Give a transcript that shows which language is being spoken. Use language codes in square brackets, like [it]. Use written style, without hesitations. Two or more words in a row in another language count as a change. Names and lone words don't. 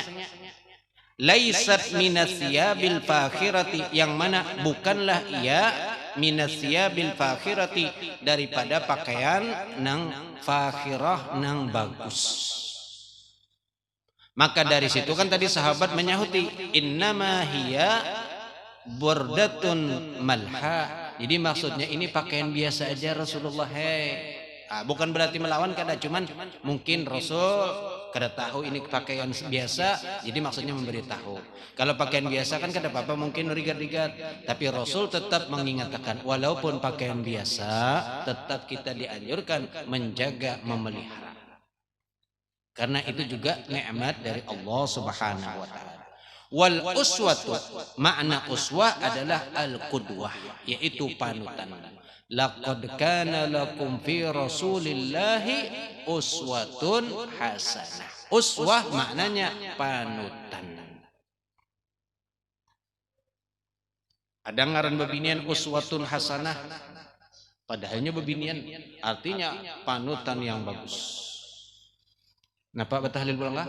[ar] Laisat minasyabil fakhirati, [bjn] yang mana bukanlah ia [ar] minasyabil fakhirati, [bjn] daripada pakaian nang fakhirah, nang bagus. [id] Maka dari situ kan tadi sahabat menyahuti [ar] innama hiya burdatun malha. [id] Jadi maksudnya ini pakaian biasa aja Rasulullah. Bukan berarti melawan kada, cuman mungkin Rasul kada tahu ini pakaian biasa, jadi maksudnya memberitahu. Kalau pakaian biasa kan kada apa-apa, mungkin rigat-rigat, tapi Rasul tetap mengingatkan walaupun pakaian biasa tetap kita dianjurkan menjaga, memelihara. Karena itu juga nikmat dari Allah [ar] Subhanahu wa taala. Wal uswatu, [id] makna uswah adalah al-qudwah, yaitu panutan. [ar] Laqad kana lakum fi Rasulillahi uswatun hasanah. [id] Uswah maknanya panutan. Ada ngaran bebinian [ar] uswatun hasanah, [id] padahalnya bebinian artinya panutan yang bagus. [bjn] Napa batahlil pulang lah?